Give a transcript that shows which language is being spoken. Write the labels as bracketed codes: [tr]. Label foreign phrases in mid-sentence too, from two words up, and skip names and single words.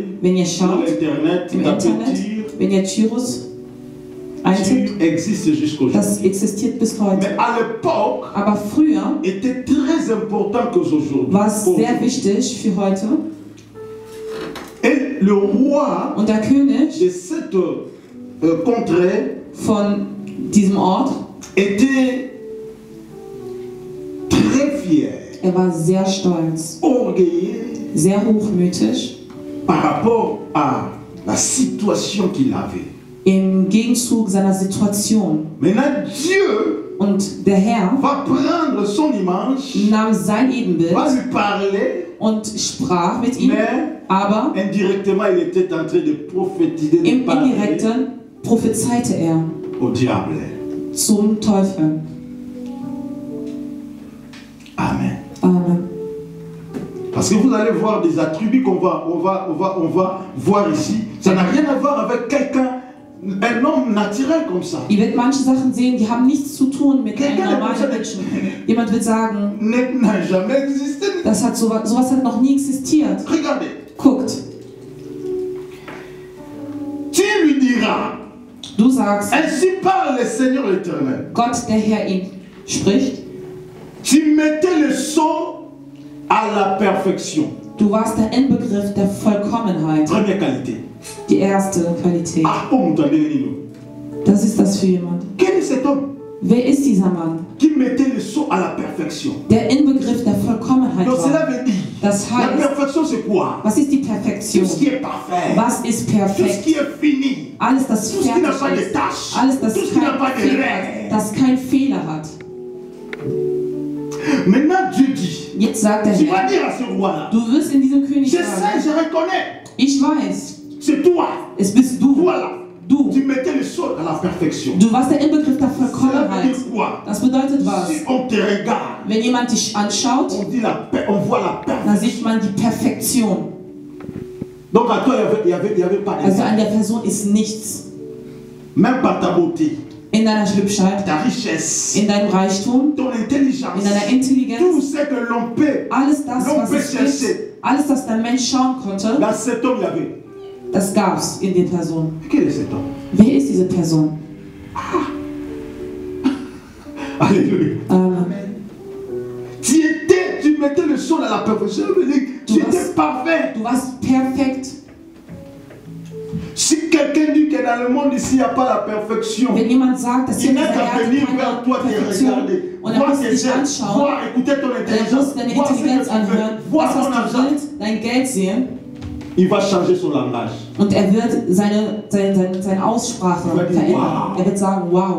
[de] Wenn ihr [fr] sur [de] schaut [fr] l'internet, [de] im [fr] tapez [de] Internet, [fr] Tyr, [de] wenn ihr Tyrus eintippt, [fr] Tyr existe jusqu'aujourd'hui. [de] das existiert bis heute. [fr] Mais à l'époque, [de] Aber früher [fr] était très important qu'aujourd'hui. [de] war es sehr wichtig für heute. [fr] Et le roi [de] Und der König [fr] de cette contrée [de] von diesem Ort, [fr] était très fier, [de] er war sehr stolz, [fr] orgueilleux [de] sehr hochmütig [fr] par rapport à la situation qu'il avait. [de] im Gegenzug seiner Situation. [fr] Maintenant, Dieu [de] Und der Herr [fr] va prendre son image, [de] nahm sein Ebenbild [fr] va lui parler, [de] und sprach mit ihm, [fr] mais [de] aber [fr] indirectement, il était en train de prophétiser, de [de] im [fr] parler [de] Indirekten prophezeite er [fr] au diable. [de] zum Teufel. [fr] Amen. [de] Amen. [fr] Parce que vous allez voir des attributs qu'on va voir ici. Ça n'a rien à voir avec quelqu'un, un homme naturel comme ça. [de] Ihr werdet manche Sachen sehen, die haben nichts zu tun mit einem normalen Menschen. Jemand wird sagen, [fr] N'a jamais existé. [de] das hat sowas hat noch nie existiert. [fr] Regardez. [de] Guckt, [fr] Tu lui diras, [de] du sagst, [fr] ainsi parle le Seigneur l'Éternel. [de] Gott, der Herr, ihn spricht. [fr] Tu mettais le sceau à la perfection. [de] Du warst der Inbegriff der Vollkommenheit, [fr] Première qualité. [de] die erste Qualität. Ah, oh, Das ist das für jemand. [fr] quel est cet homme [de] Wer ist dieser Mann? [fr] qui mettait le sceau à la perfection? [de] Der Inbegriff der Vollkommenheit [fr] Donc cela [de] war. [fr] veut dire, [de] Das [fr] la [de] heißt, [fr] perfection c'est quoi? [de] was ist die [fr] Tout [de] Perfektion? [fr] ce qui est parfait, [de] Was ist [fr] tout ce [de] perfekt? [fr] qui est fini, [de] Alles, das [fr] tout ce qui n'a pas [de] fertig [fr] de [de] ist. [fr] tâches, [de] Alles, das [fr] tout ce qui n'a pas [de] kein [fr] de [de] Fehler [fr] règles. [de] hat. Das kein Fehler hat. [fr] Maintenant Dieu dit, [de] Jetzt sagt der [fr] tu vas [de] Herr, [fr] dire à ce roi-là, [de] du wirst in diesem König [fr] je sais, [de] sagen, [fr] je reconnais, [de] ich weiß, [fr] c'est toi. [de] es bist du. [fr] Voilà, [de] Du. [fr] tu mettais le sceau à la perfection. [de] Du warst der Inbegriff der [fr] Cela veut [de] Vollkommenheit. [fr] dire quoi? [de] Das bedeutet was? [fr] Si on te regarde, [de] Wenn jemand dich anschaut, [fr] on voit la [de] dann [fr] perfection. [de] sieht man die Perfektion. [fr] Donc à toi, il n'y avait pas de [de] Also an der Person ist nichts. [fr] même par ta beauté, [de] In deiner Hübschheit, [fr] ta richesse, [de] in deinem Reichtum, [fr] ton intelligence, [de] in deiner Intelligenz, [fr] tout ce que l'on peut. [de] alles das, was es gibt, alles, das der Mensch schauen konnte, [fr] Dans cet homme, il y avait. [de] das gab es in den Personen. [fr] Quel est cet homme? [de] Wer ist diese Person? [fr] Alléluia. [de] Amen. [fr] Tu mettais le sceau à la perfection. Tu étais parfait. [de] Du warst perfekt. [fr] Si quelqu'un dit que dans le monde ici, il n'y a pas la perfection, [de] Wenn jemand sagt, dass hier [fr] il [de] in [fr] n'a [de] dieser [fr] qu'à [de] Erde [fr] venir [de] keine [fr] vers toi te [de] Perfektion [fr] regarder. [de] und er [fr] Voir [de] muss [fr] tes [de] dich [fr] gestes, [de] anschauen, [fr] voir, écouter ton [de] er [fr] intelligence, [de] muss deine [fr] voir ce que [de] Intelligenz [fr] tu veux, [de] anhören, [fr] voir [de] das, [fr] ton [de] was du [fr] argent. [de] willst, dein Geld sehen [fr] Il va changer son langage. [de] und er wird seine Aussprache Er wird verändern. wow. Er wird sagen, wow,